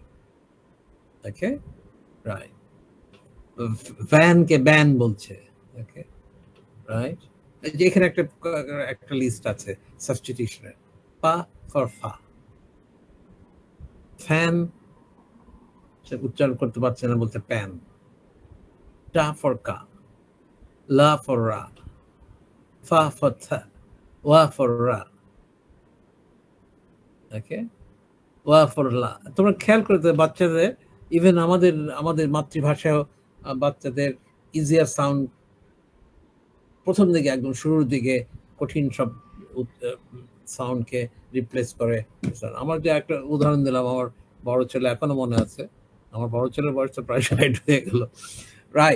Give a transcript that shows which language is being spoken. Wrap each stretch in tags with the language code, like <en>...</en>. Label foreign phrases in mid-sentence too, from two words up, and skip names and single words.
<en>okay, right.</en> <bn>ভ্যানকে ব্যান বলছে,</bn> <en>okay, right.</en> <bn>যে এখানে একটা লিস্ট আছে সাবস্টিটিউশনের,</bn> <en>pa for fa,</en> <bn>ফ্যান সে উচ্চারণ করতে পারছে না, বলতে প্যান,</bn> <en>ta for ka, la for ra, fa for tha, wa for ra, okay, wa for la।</en> <bn>তোমরা খেয়াল করে বাচ্চাদের, ইভেন আমাদের মাতৃভাষায় বাচ্চাদের</bn> <en>easier sound</en> <bn>প্রথম দিকে, একদম শুরুর দিকে কঠিন সব সাউন্ডকে রিপ্লেস করে। আমার যে একটা উদাহরণ দিলাম, আমার বড় ছেলে, এখনো মনে আছে, আমার বড় ছেলের বয়সটা প্রায় 60 হয়ে গেল, রাইট?</bn>